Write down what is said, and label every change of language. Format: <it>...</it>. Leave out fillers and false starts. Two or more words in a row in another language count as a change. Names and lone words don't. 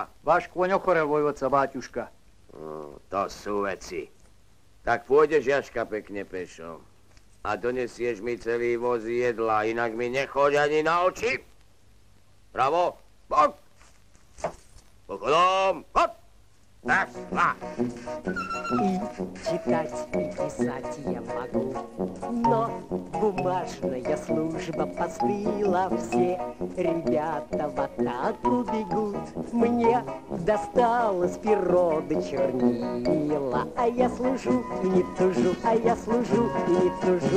<sk>Váš kôň ochorel, vojvodca, báťuška. To sú veci. Tak pôjdeš, Jaška, pekne pešo. A donesieš mi celý voz jedla, inak mi nechoď ani na oči. Bravo, bok. Pochodom, hop.</sk> <ru>Так, И читать, и писать я могу, но бумажная служба постыла. Все ребята в атаку бегут. Мне досталось перо да чернила, а я служу и не тужу, а я служу и не тужу.</ru>